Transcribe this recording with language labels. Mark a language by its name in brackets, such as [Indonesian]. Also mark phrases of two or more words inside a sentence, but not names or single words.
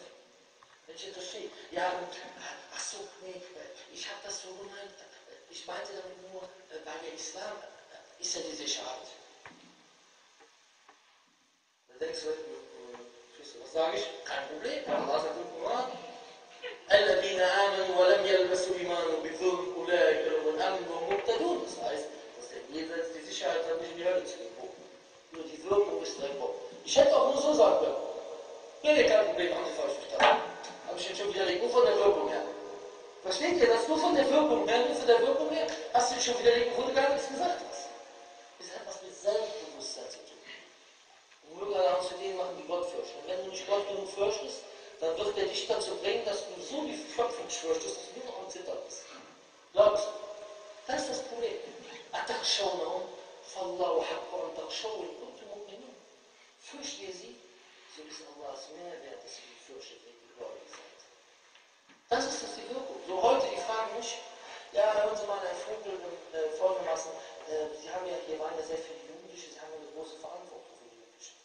[German] Wenn ich jetzt stehe, ja, ach so, nee, ich habe das so gemeint, ich meinte damit nur, weil der Islam ist ja die Sicherheit. Da denkst du, was sage ich? Kein Problem, Allah sagt im Koran, [Arabic] الذين آمنوا ولم يلبسوا إيمانهم بظلم أولئك لهم الأمن وهم مهتدون. [German] Das heißt, dass der jenseits die Sicherheit hat, nicht in die Hölle zu gehen. Nur die Wirkung ist direkt Bock. Ich hätte auch nur so sagen können. Nee, kein Problem, haben Sie falsch verstanden. Habe ich jetzt schon widerlegt, nur von der Wirkung her. Versteht ihr das? Nur von der Wirkung her, nur von der Wirkung her, hast du dich schon widerlegt, obwohl du gar nichts gesagt hast. Das hat was mit Selbstbewusstsein zu tun. Und nur gerade zu denen machen, die Gott fürchten. Und wenn du nicht Gott genug fürchtest, dann wird er dich dazu bringen, dass du so die Schöpfung fürchtest, dass du nur noch am Zittern bist. Glaubst du? Das ist das Problem. [Arabic] أتخشونهم فالله حق أن تخشوه إن كنتم مؤمنين. [German] Fürchtet ihr sie, so ist Allahs Mehrwert, dass ihr die fürchtet, wenn ihr gläubig seid. Das ist das die Wirkung. So heute, die fragen mich, ja, hören Sie mal, Herr Vogel, folgendermaßen, Sie haben ja, hier waren ja sehr viele Jugendliche, Sie haben ja eine große Verantwortung für die Jugendlichen.